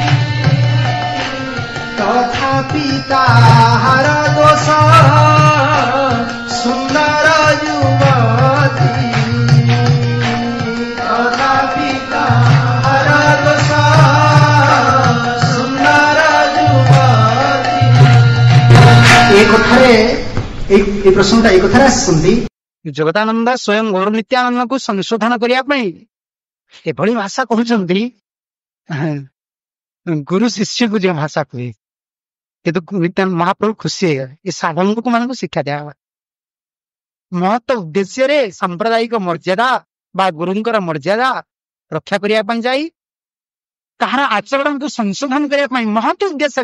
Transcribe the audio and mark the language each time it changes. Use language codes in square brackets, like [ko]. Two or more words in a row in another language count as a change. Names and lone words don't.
[bn] তথাপি তাহার দোষ সুন্দর যুবতী তথাপি তাহার দোষ সুন্দর যুবতী এই কথারে এই প্রশ্নটা এই কথারে আসছেন [or] ଜଗଦାନନ୍ଦ ସ୍ୱୟଂ ଗୌର ନିତ୍ୟାନନ୍ଦଙ୍କୁ ସଂଶୋଧନ କରିବା ପାଇଁ ଏଭଳି ଭାଷା କହୁଛନ୍ତି ଗୁରୁ ଶିଷ୍ୟକୁ ଯେଉଁ ଭାଷା କୁହେ କିନ୍ତୁ ମହାପ୍ରଭୁ ଖୁସି ହେଇଗଲେ ଏ ସାଧକ ମାନଙ୍କୁ ଶିକ୍ଷା ଦିଆହବ ମହତ ଉଦ୍ଦେଶ୍ୟରେ ସାମ୍ପ୍ରଦାୟିକ ମର୍ଯ୍ୟାଦା ବା ଗୁରୁଙ୍କର ମର୍ଯ୍ୟାଦା ରକ୍ଷା କରିବା ପାଇଁ ଯାଇ କାହାର ଆଚରଣକୁ ସଂଶୋଧନ କରିବା ପାଇଁ ମହତ ଉଦ୍ଦେଶ୍ୟରେ